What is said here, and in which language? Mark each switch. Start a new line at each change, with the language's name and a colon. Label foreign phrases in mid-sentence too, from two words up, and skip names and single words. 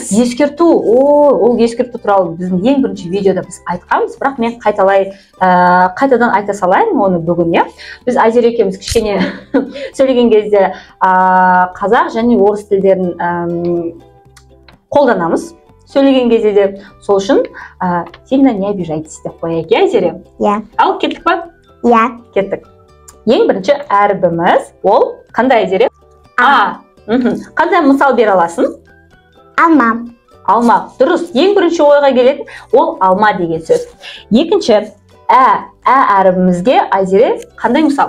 Kazakh: Ескерту, ол ескерту туралы біздің ең бірінші видеода біз айтқанбыз, бірақ мен қайтадан айта салайын оны бүгін, иә. Біз Айзере екеуміз кішкене сөйлеген кезде қазақ және орыс тілдерін қолданамыз. Сөйлеген кезде де сол үшін
Russian: сильно не обижайтесь
Kazakh: деп қояйық, иә, Айзере? Иә. Ал, кеттік па? Иә. Кеттік. Ең бірінші әрібіміз ол қандай, Айзере? Қандай мысал бере аласың? Алма. Алма. Дұрыс. Ең бірінші ойға келетін ол алма деген сөз. Екінші әрібімізге Айзере қандай мысал?